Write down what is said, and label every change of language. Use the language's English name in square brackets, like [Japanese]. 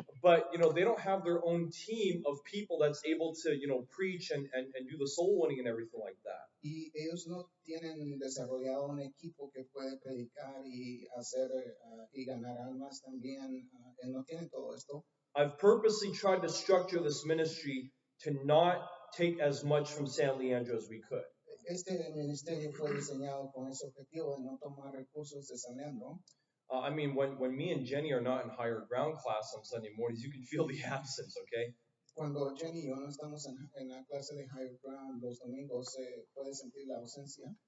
[English] But they don't have their own team of people that's able to preach and do the soul winning and everything like that. [Spanish] Y ellos no tienen desarrollado un equipo que puede predicar y hacer y ganar almas también. No tienen todo esto. [English] I've purposely tried to structure this ministry to not take as much from San Leandro as we could. [Spanish] Este ministerio fue diseñado con ese objetivo de no tomar recursos de San Leandro. [English] I mean, when me and Jenny are not in higher ground class on Sunday mornings, you can feel the absence, okay? [Spanish] Cuando Jenny y yo no estamos en la clase de higher ground los domingos, se puede sentir la ausencia.